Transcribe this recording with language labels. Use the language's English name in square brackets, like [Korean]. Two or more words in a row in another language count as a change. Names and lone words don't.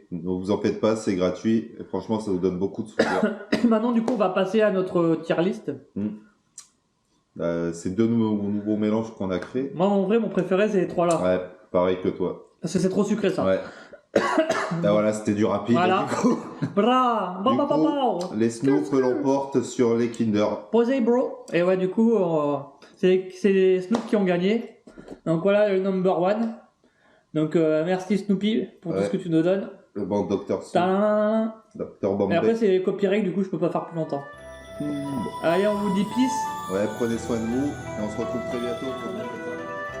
[French] Ne vous en faites pas, c'est gratuit. Et franchement, ça vous donne beaucoup de soutien. Maintenant, du coup, on va passer à notre [English] tier list. [French] C'est deux nouveaux mélanges qu'on a créés. Moi, en vrai, mon préféré, c'est les trois là. Ouais, pareil que toi. Parce que c'est trop sucré, ça. Ouais. Là, voilà, c'était du rapide. Voilà. Du coup, Bra, Du ba, ba, coup, ba, ba. les Snoop l'emportent sur les Kinder. Posez, bro. Et ouais, du coup, c'est les Snoop qui ont gagné. Donc voilà, le [English] number one. [French] Donc merci Snoopy pour tout Ouais. ce que tu nous donnes. Le banc Dr. Snoop, Tadam. Dr. Et Bombay. après, c'est les copyright, du coup, je peux pas faire plus longtemps. Allez, on vous dit peace. Ouais, prenez soin de vous et on se retrouve très bientôt pour une nouvelle vidéo.